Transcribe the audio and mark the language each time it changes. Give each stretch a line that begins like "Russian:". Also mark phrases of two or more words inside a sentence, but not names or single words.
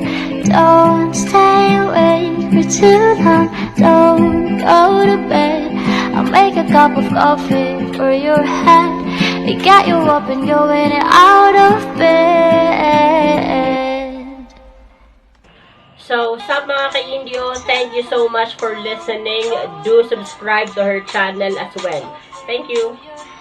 English: Don't stay awake for too long. Don't go to bed. I'll make a cup of coffee for your head. Get you up and going out of bed.
Filipino: So, sa mga ka-Indio,
English: thank you so much for listening. Do subscribe to her channel as well. Thank you.